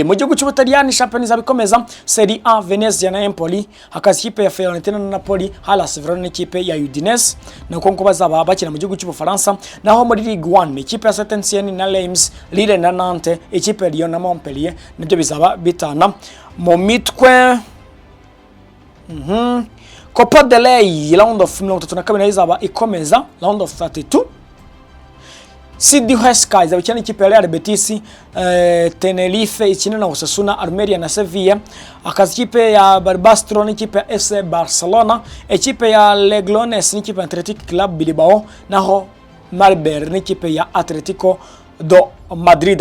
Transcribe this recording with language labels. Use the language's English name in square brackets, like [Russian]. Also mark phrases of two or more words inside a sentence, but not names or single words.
[Kinyarwanda] Mu gihugu cy'Ubutaliyani Champions izaba ikomeza Serie A, Venezia na Empoli, hakaza ikipe ya Fiorentina na Napoli, Hellas Verona n'ikipe ya Udinese, nako ko bazaba bakina mu gihugu cy'Ubufaransa. Naho muri Ligue 1 ikipe ya Saint-Etienne na Reims, Lille na Nantes, ikipe ya Lyon na Montpellier nibyo bizaba bitana mu mitwe. Copa del Rey [English] round of 32 [Kinyarwanda] izaba ikomeza [English] round of 32. [Kinyarwanda] Sidi Huesca izaba ikina ikipe ya Real Betis, Tenerife ikina na Osasuna, Almeria na Sevilla, akaza ikipe ya Barcelona ikipe ya FC Barcelona, ikipe ya Legrones n'ikipe ya Athletic Club Bilbao, naho Maribor n'ikipe ya Atletico do Madrid.